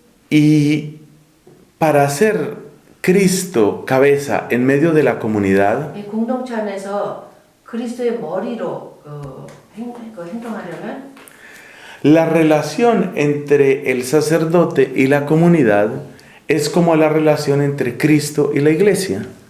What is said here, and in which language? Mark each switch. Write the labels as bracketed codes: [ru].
[es] Y para ser Cristo cabeza en medio de la comunidad, [ko] 이 공동체 안에서 그리스도의 머리로 행동하려면 [es] la relación entre el sacerdote y la comunidad es como la relación entre Cristo y la iglesia.